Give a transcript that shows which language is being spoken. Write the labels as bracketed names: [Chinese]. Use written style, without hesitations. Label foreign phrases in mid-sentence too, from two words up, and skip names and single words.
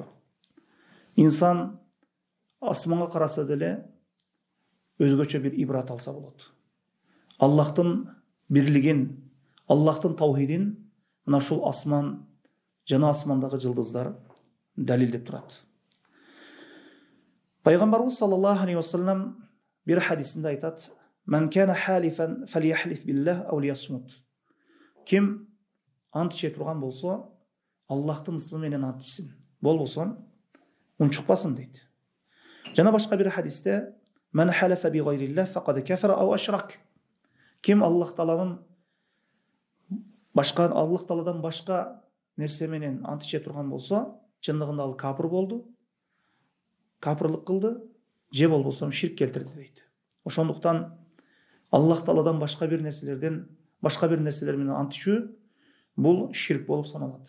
[Kyrgyz] Инсан асманга караса деле өзгөчө бир ибрат алса болот. Аллахтын бирлигин, Аллахтын таухидин мына ушул асман жана асмандагы жылдыздар далилдеп турат. Пайгамбарыбыз [Arabic] صلى الله عليه وسلم [Kyrgyz] бир хадисинде айтат: [Arabic] "من كان حالفا فليحلف بالله أو ليصمت." [Kyrgyz] Ким ант иче турган болсо, Аллахтын ысмы менен ант ичсин. Болбосо унчукпасын дейт. Жана башка бир хадисте: [Arabic] "من حلف بغير الله فقد كفر أو أشرك." [Kyrgyz] Ким Аллах Тааладан башка нерсе менен ант иче турган болсо, чындыгында ал капыр болду, капырлык кылды, же болбосо ширк келтирди дейт. Ошондуктан Аллах Тааладан башка бир нерселер менен ант ичүү бул ширк болуп саналат.